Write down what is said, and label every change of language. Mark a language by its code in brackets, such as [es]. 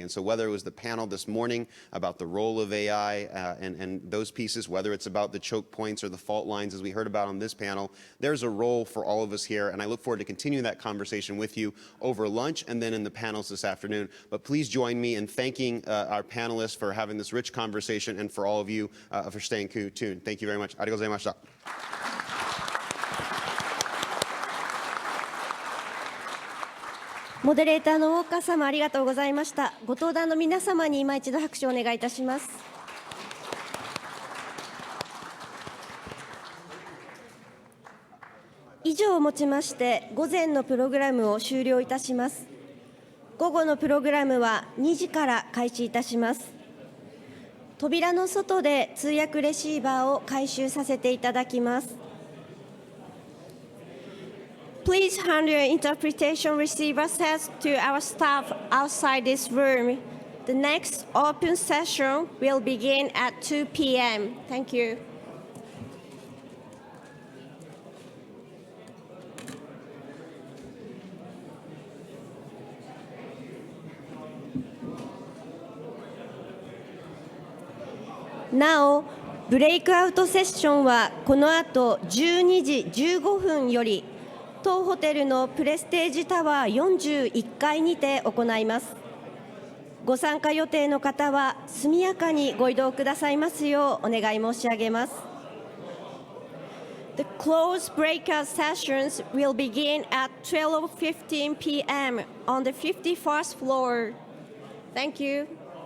[en] And so whether it was the panel this morning about the role of AI and those pieces, whether it's about the choke points or the fault lines, as we heard about on this panel, there's a role for all of us here, and I look forward to continuing that conversation with you over lunch and then in the panels this afternoon. But please join me in thanking our panelists for having this rich conversation and for all of you for staying tuned. Thank you very much. [ja] ありがとうございました。モデレーターのウォーカー様、ありがとうございました。ご登壇の皆様に今一度拍手をお願いいたします。以上をもちまして午前のプログラムを終了いたします。午後のプログラムは2時から開始いたします。扉の外で通訳レシーバーを回収させていただきます。 [en] Please hand your interpretation receiver sets to our staff outside this room. The next open session will begin at 2 p.m. Thank you. [ja] Now, ブレイクアウトセッションはこの後12時15分より当ホテルのプレステージタワー41階にて行います。ご参加予定の方は速やかにご移動くださいますようお願い申し上げます。 [en] The closed breakout sessions will begin at 12:15 p.m. on the 51st floor. Thank you.